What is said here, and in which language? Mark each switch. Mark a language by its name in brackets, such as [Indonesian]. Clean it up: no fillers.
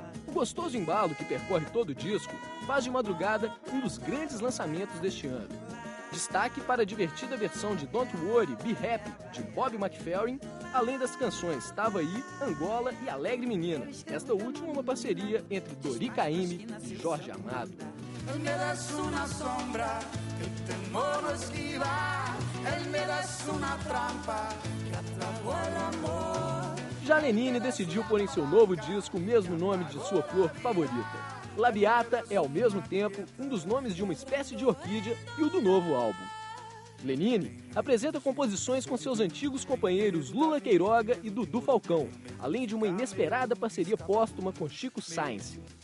[Portuguese] O gostoso embalo que percorre todo o disco faz de Madrugada um dos grandes lançamentos deste ano. Destaque para a divertida versão de Don't Worry, Be Happy, de Bob McFerrin, além das canções Tava Aí, Angola e Alegre Menina. Esta última uma parceria entre Dori Caymmi e Jorge Amado. [Spanish] Él me das una sombra que temo no esquivar. Él me das una trampa que atrapó el amor. [Portuguese] Já Lenine decidiu pôr em seu novo disco o mesmo nome de sua flor favorita. Labiata é, ao mesmo tempo, um dos nomes de uma espécie de orquídea e o do novo álbum. Lenine apresenta composições com seus antigos companheiros Lula Queiroga e Dudu Falcão, além de uma inesperada parceria póstuma com Chico Science.